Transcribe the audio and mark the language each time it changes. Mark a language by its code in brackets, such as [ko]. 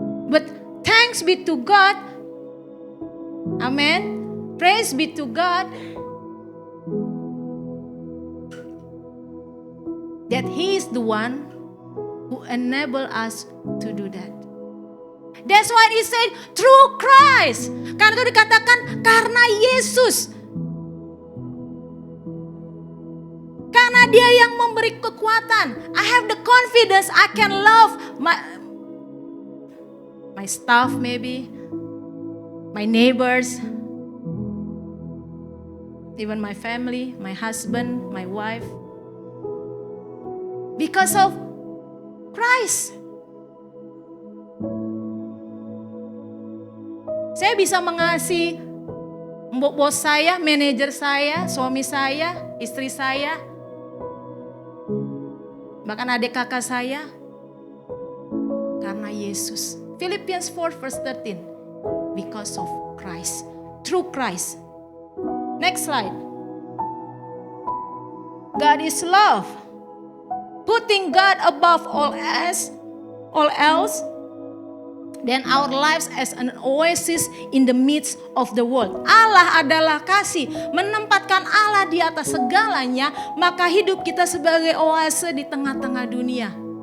[en] But thanks be to God. Amen. Praise be to God that He is the one who enable us to do that. That's why He said through Christ. [id] Karena itu dikatakan karena Yesus. Karena Dia yang memberi kekuatan. [en] I have the confidence I can love my staff maybe, my neighbors, even my family, my husband, my wife. Because of Christ. [id] Saya bisa mengasihi bos saya, manajer saya, suami saya, istri saya, bahkan adik kakak saya, karena Yesus. [en] Philippians 4 verse 13. Because of Christ. Through Christ. Next slide. God is love. Putting God above all else, then our lives as an oasis in the midst of the world. [id] Allah adalah kasih, menempatkan Allah di atas segalanya, maka hidup kita sebagai oase di tengah-tengah dunia.